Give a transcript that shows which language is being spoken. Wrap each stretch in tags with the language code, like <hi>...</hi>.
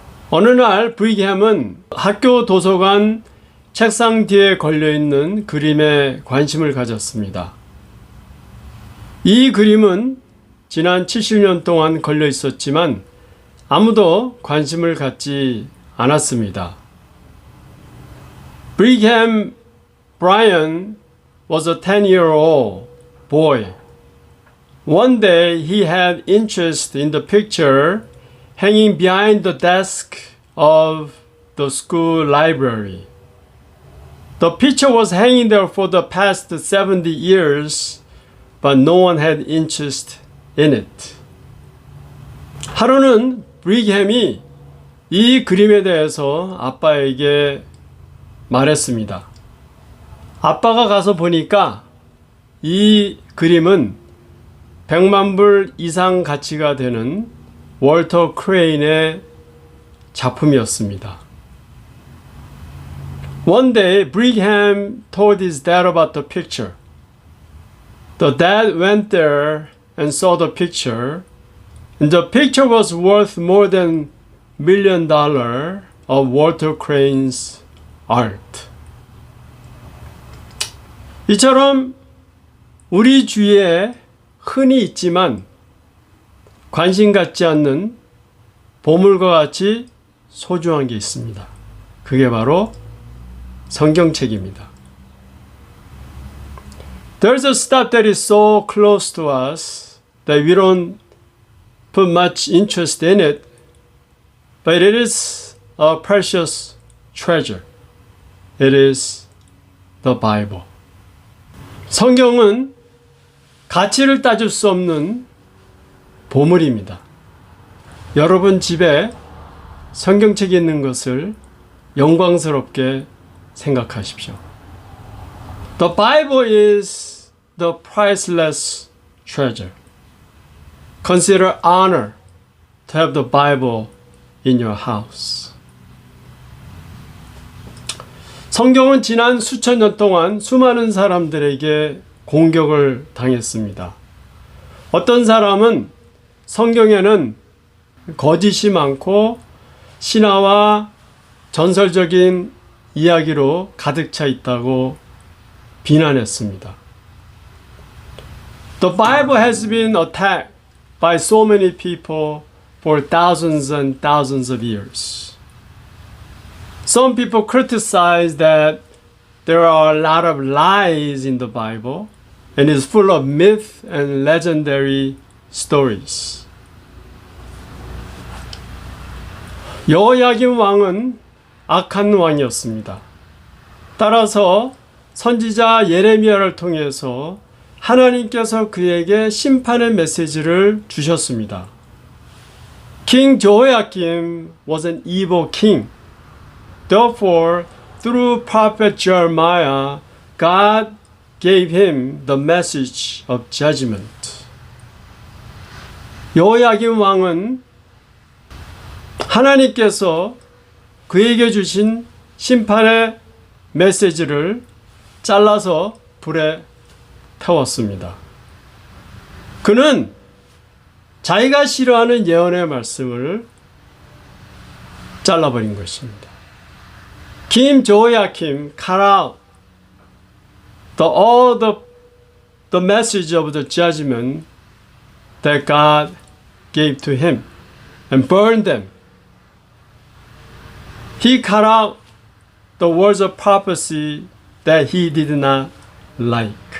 <ko>어느 날 브리햄은 학교 도서관 책상 뒤에 걸려있는 그림에 관심을 가졌습니다. 이 그림은 지난 70년 동안 걸려 있었지만 아무도 관심을 갖지 않았습니다.</ko> <en>Brigham Brian was a 10-year-old boy. One day he had interest in the picture hanging behind the desk of the school library. The picture was hanging there for the past 70 years, but no one had interest in it.</en> <ko>하루는 브리햄이 이 그림에 대해서 아빠에게 말했습니다. 아빠가 가서 보니까 이 그림은 100만 불 이상 가치가 되는 월터 크레인의 작품이었습니다.</ko> <en>One day, Brigham told his dad about the picture. The dad went there and saw the picture. And the picture was worth more than $1 million of Walter Crane's art.</en> <ko>이처럼 우리 주위에 흔히 있지만 관심 갖지 않는 보물과 같이 소중한 게 있습니다. 그게 바로 성경책입니다.</ko> <en>There's a stuff that is so close to us that we don't put much interest in it, but it is a precious treasure. It is the Bible.</en> <ko>성경은 가치를 따질 수 없는 보물입니다. 여러분 집에 성경책이 있는 것을 영광스럽게 생각하십시오.</ko> <en>The Bible is the priceless treasure. Consider honor to have the Bible in your house.</en> <ko>성경은 지난 수천 년 동안 수많은 사람들에게 공격을 당했습니다. 어떤 사람은 성경에는 거짓이 많고 신화와 전설적인 이야기로 가득 차 있다고 비난했습니다.</ko> <en>The Bible has been attacked by so many people for thousands and thousands of years. Some people criticize that there are a lot of lies in the Bible and is full of myth and legendary stories.</en> <ko>여호야김 왕은 악한 왕이었습니다. 따라서 선지자 예레미야를 통해서 하나님께서 그에게 심판의 메시지를 주셨습니다.</ko> <en>King Jehoiakim was an evil king. Therefore, through prophet Jeremiah, God gave him the message of judgment.</en> <ko>여호야김 왕은 하나님께서 그에게 주신 심판의 메시지를 잘라서 불에 태웠습니다. 그는 자기가 싫어하는 예언의 말씀을 잘라버린 것입니다.</ko> <en>King Jehoiakim cut out all the message of the judgment that God gave to him and burned them. He cut out the words of prophecy that he did not like.</en>